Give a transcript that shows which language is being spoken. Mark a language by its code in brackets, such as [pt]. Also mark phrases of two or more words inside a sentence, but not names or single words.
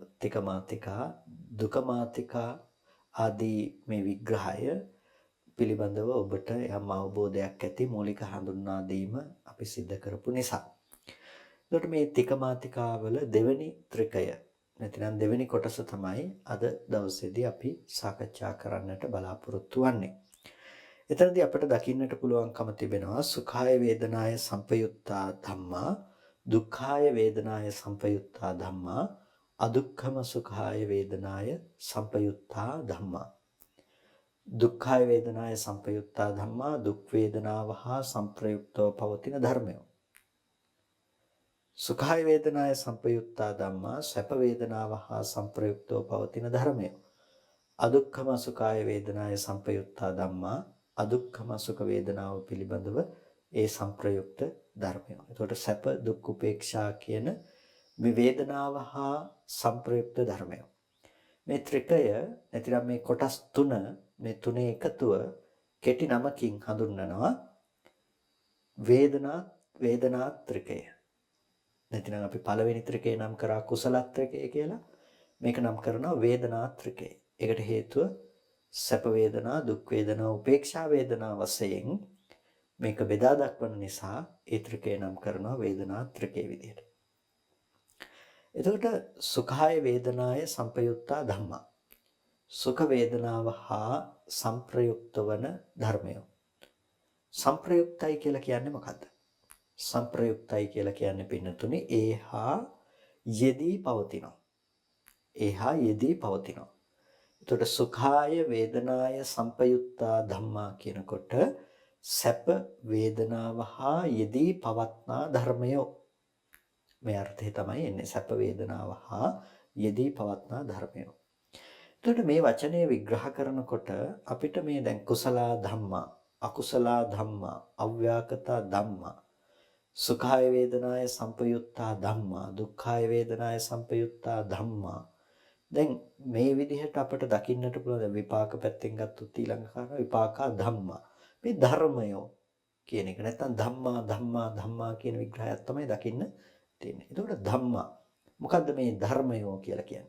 [si] තිකමාතිකා, දුකමාතිකා ආදී මේ විග්‍රහය පිළිබඳව ඔබට යම් අවබෝධයක් ඇති මූලික හඳුන්වා දීම අපි සිද්ධ කරපු නිසා. එතකොට මේ තිකමාතිකාවල දෙවෙනි ත්‍රිකය නැතිනම් දෙවෙනි කොටස තමයි අද දවසේදී අපි සාකච්ඡා කරන්නට බලාපොරොත්තු වෙන්නේ. එතනදී අපිට දකින්නට පුළුවන්කම තිබෙනවා [pi] සුඛාය වේදනාය සංපයුත්තා ධම්මා, දුක්ඛාය වේදනාය සංපයුත්තා ධම්මා, අදුක්ඛම සුඛාය වේදනාය සංපයුත්තා ධම්මා. දුක්ඛාය වේදනාය සංපයුත්තා ධම්මා, [si] දුක් වේදනාව හා සංප්‍රයුක්තව පවතින ධර්මය. [pi] සුඛාය වේදනාය සංපයුත්තා ධම්මා, [si] සැප වේදනාව හා සංප්‍රයුක්තව පවතින ධර්මය. [pi] අදුක්ඛම සුඛාය වේදනාය සංපයුත්තා ධම්මා, අදුක්ඛම සුඛ [si] වේදනාව පිළිබඳව ඒ සංප්‍රයුක්ත ධර්මය. එතකොට සැප දුක් උපේක්ෂා කියන මේ වේදනාව හා සංප්‍රයුක්ත ධර්මය. මේ ත්‍රිකය නැතිනම් මේ කොටස් තුන, මේ තුනේ එකතුව කෙටි නමකින් හඳුන්වනවා වේදනා ත්‍රිකය. නැතිනම් අපි පළවෙනි ත්‍රිකය නම් කරා කුසල ත්‍රිකය කියලා. මේක නම් කරනවා වේදනා ත්‍රිකය. ඒකට හේතුව සැප වේදනා, දුක් වේදනා, උපේක්ෂා වේදනා වශයෙන් මේක බෙදා දක්වන නිසා ඒ ත්‍රිකය නම් කරනවා වේදනා ත්‍රිකය විදිහට. [pi] එතකොට සුඛාය වේදනාය සංපයුත්තා ධම්මා. [si] සුඛ වේදනාව හා සංප්‍රයුක්ත වන ධර්මය. සංප්‍රයුක්තයි කියලා කියන්නේ මොකද්ද? සංප්‍රයුක්තයි කියලා කියන්නේ පින්නතුනේ ඒහා යෙදී පවතිනවා. ඒහා යෙදී පවතිනවා. එතකොට [pi] සුඛාය වේදනාය සංපයුත්තා ධම්මා [si] කියනකොට සැප වේදනාව හා යෙදී පවත්නා ධර්මය. මේ අර්ථය තමයි එන්නේ සැප වේදනාව හා යෙදී පවත්නා ධර්මය. එතකොට මේ වචනේ විග්‍රහ කරනකොට අපිට මේ දැන් [pi] කුසල ධම්මා, අකුසල ධම්මා, අව්‍යාකතා ධම්මා, සුඛාය වේදනාය සංපයුත්තා ධම්මා, දුක්ඛාය වේදනාය සංපයුත්තා ධම්මා. [si] දැන් මේ විදිහට අපට දකින්නට පුළුවන් විපාක පැත්තෙන් ගත්තොත් ඊළඟ කාරණා [pi] විපාකා ධම්මා. [si] මේ ධර්මය කියන එක නැත්නම් ධම්මා කියන විග්‍රහයක් තමයි දකින්න තියෙන්නේ. එතකොට ධම්මා මොකද්ද මේ ධර්මය කියලා කියන්නේ?